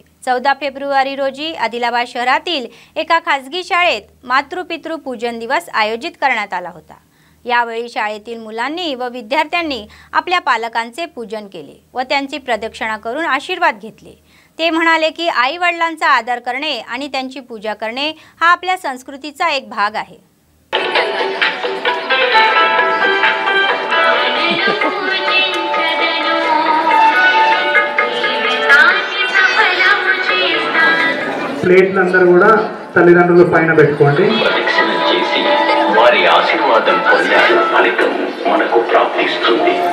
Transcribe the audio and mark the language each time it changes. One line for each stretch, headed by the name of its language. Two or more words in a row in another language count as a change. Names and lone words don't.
Marathi: 14 फेब्रुवारी रोजी आदिलाबाद शहरातील एका खासगी शाळेत मातृपितृ पूजन दिवस आयोजित करण्यात आला होता। यावेळी शाळेतील मुलांनी व विद्यार्थ्यांनी आपल्या पालकांचे पूजन केले व त्यांची प्रदक्षिणा करून आशीर्वाद घेतले। ते म्हणाले की आई वडिलांचा आदर करणे आणि त्यांची पूजा करणे हा आपल्या संस्कृतीचा एक भाग आहे।
Telugu: ప్లేట్ నందరూ కూడా తల్లిదండ్రుల పైన పెట్టుకోండి। వారి ఆశీర్వాదం పొందాలి ఫలితం మనకు ప్రాప్తిస్తుంది।